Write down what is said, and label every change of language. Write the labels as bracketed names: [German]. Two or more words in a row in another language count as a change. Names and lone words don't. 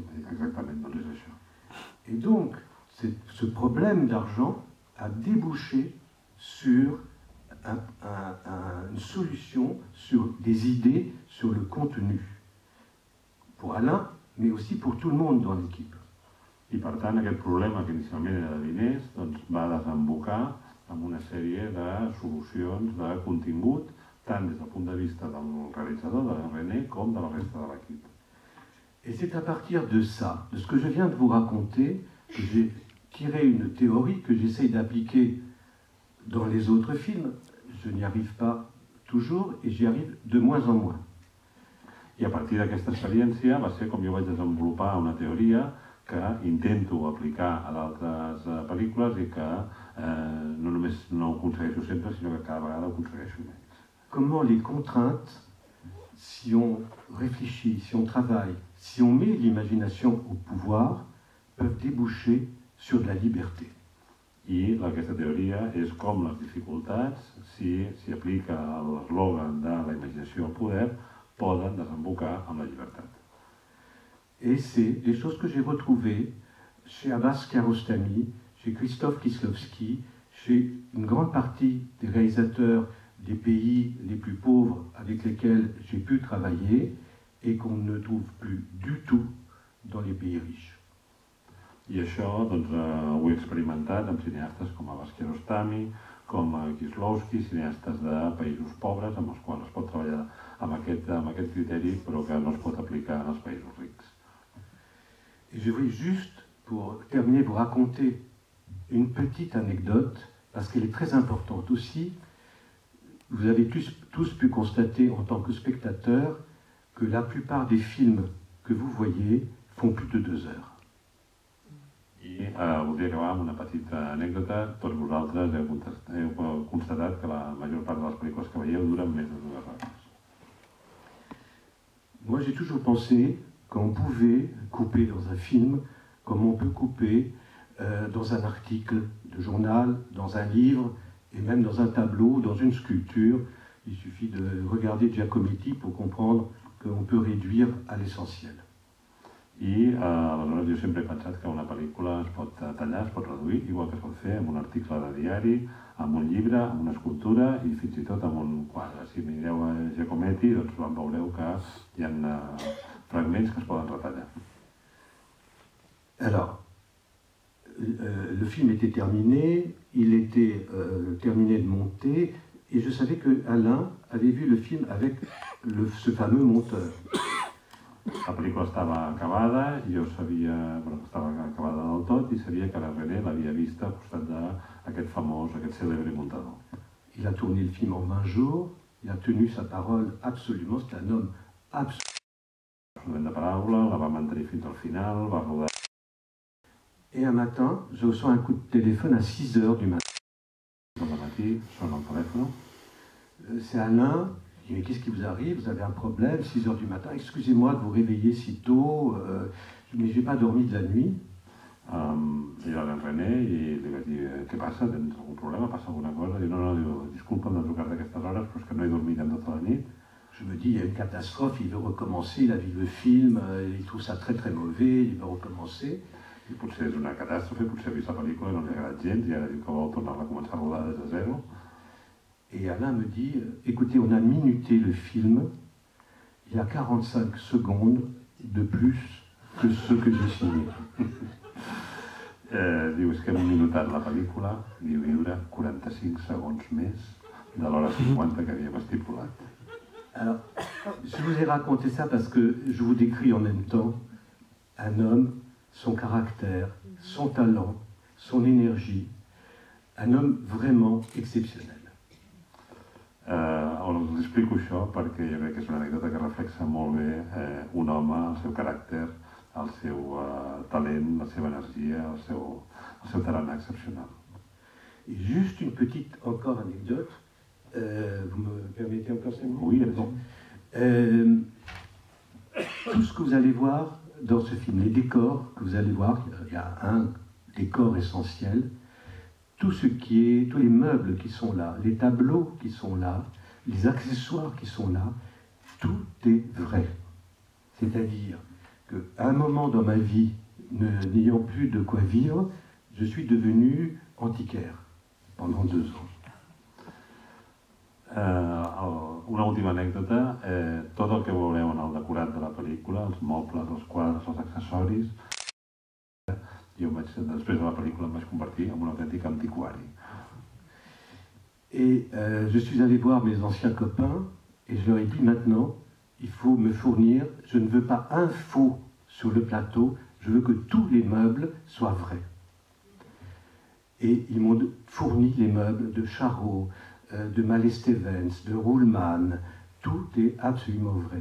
[Catalan] Exactament, doncs és això. [French] Et donc, ce problème d'argent a débouché sur une solution, sur des idées, sur le contenu. Pour Alain, mais aussi pour tout le monde dans l'équipe. [Catalan] I per tant, aquest problema que inicialment era de diners, doncs va desembocar en una sèrie de solucions de contingut, tant des del punt de vista del realitzador, de René, com de la resta de l'equip. [French] Et c'est à partir de ça, de ce que je viens de vous raconter, que j'ai tiré une théorie que j'essaye d'appliquer dans les autres films. Je n'y arrive pas toujours et j'y arrive de moins en moins. [Catalan] I a partir d'aquesta experiència va ser com jo vaig desenvolupar una teoria que intento aplicar a d'altres pel·lícules i que no només no ho aconsegueixo sempre, sinó que cada vegada ho aconsegueixo menys. [French] Comment les contraintes, si on réfléchit, si on travaille, si on met l'imagination au pouvoir, peuvent déboucher sur la liberté. [Catalan] I aquesta teoria és com les dificultats, si s'hi aplica l'eslògan de la imaginació al poder, poden desembocar en la llibertat. [French] Et c'est des choses que j'ai retrouvées chez Abbas Kiarostami, chez Christophe Kieslowski, chez une grande partie des réalisateurs des pays les plus pauvres avec lesquels j'ai pu travailler et qu'on ne trouve plus du tout dans les pays riches. [Catalan] I això doncs, ho he experimentat amb cineastes com Abbas Kiarostami, com Kieslowski, cineastes de països pobres amb els quals es pot treballar amb aquest criteri però que no es pot aplicar en els països rics. [French] Et je voulais juste, pour terminer, vous raconter une petite anecdote, parce qu'elle est très importante aussi. Vous avez tous pu constater en tant que spectateur que la plupart des films que vous voyez font plus de 2 heures. [Catalan] I voldria acabar amb una petita anècdota. Tots vosaltres heu constatat que la major part de les pel·lícules que veieu duren més de 2 hores. [French] Moi, j'ai toujours pensé qu'on pouvait couper dans un film comme on peut couper dans un article de journal, dans un livre, et même dans un tableau, dans une sculpture. Il suffit de regarder Giacometti pour comprendre qu'on peut réduire à l'essentiel. [Catalan] I aleshores jo sempre he pensat que una pel·lícula es pot tallar, es pot reduir, igual que es pot fer amb un article de diari, amb un llibre, amb una escultura i fins i tot amb un quadre. Si mireu a Giacometti, doncs veureu que hi ha fragments que es poden retallar. [French] Alors, le film était terminé, il était terminé de monter, et je savais que Alain avait vu le film avec ce fameux monteur. [Catalan] La pel·lícula estava acabada, i jo sabia que estava acabada del tot i sabia que la René l'havia vista al costat d'aquest famós, aquest cèlebre muntador. [French] Il a tourné le film en 20 jours, il a tenu sa parole absolument, c'est un homme [Catalan] absolument de paraula, la va mantenir fins al final, va rodar. [French] Et un matin, je reçois un coup de téléphone à 6 heures du matin. [Catalan] Au matí, sona el telèfon. [French] C'est Alain. Je dis, mais qu'est-ce qui vous arrive? Vous avez un problème, 6 heures du matin. Excusez-moi de vous réveiller si tôt, mais je n'ai pas dormi de la nuit. [Catalan] Era el René i li vaig dir, què passa? Tens algun problema? Passa alguna cosa? Diu, no, disculpa'm de trucar-te a aquestes hores, però és que no he dormit en tota la nit. [French] Je me dis, il y a une catastrophe, il veut recommencer, il a vu le film, il trouve ça très très mauvais, il veut recommencer. [Catalan] I potser és una catàstrofe, potser ha vist la pel·lícula i no li ha agradat gens i ara diu que vol tornar-la a començar a rodar des de zero. [French] Et Alain me dit, écoutez, on a minuté le film, il y a 45 secondes de plus que ce que j'ai signé. [Catalan] Diu, és que hem minutat la pel·lícula, diu, i dura 45 segons més de l'hora 50 que havíem estipulat. [French] Alors, je vous ai raconté ça parce que je vous décris en même temps un homme, son caractère, son talent, son énergie, un homme vraiment exceptionnel. [Catalan] Us explico això perquè jo crec que és una anècdota que reflexa molt bé un home, el seu caràcter, el seu talent, la seva energia, el seu tarannà excepcional. [French] Et juste une petite encore anecdote, vous me permettez encore 5 minutes? Oui, bon. Tout ce que vous allez voir dans ce film, les décors que vous allez voir, il y a un décor essentiel, tous les meubles qui sont là, les tableaux qui sont là, les accessoires qui sont là, tout est vrai. C'est-à-dire qu'à un moment dans ma vie, n'ayant plus de quoi vivre, je suis devenu antiquaire pendant 2 ans. [Catalan] Una última anècdota, tot el que veureu en el decorat de la pel·lícula, els mobles, els quadres, els accessoris, jo després de la pel·lícula em vaig convertir en un autèntic antiquari. [French] Et je suis allé voir mes anciens copains et je leur ai dit maintenant, il faut me fournir, je ne veux pas un faux sur le plateau, je veux que tous les meubles soient vrais. Et ils m'ont fourni les meubles de Charot, de Mallet-Stevens, de Ruhlmann, tout est absolument vrai.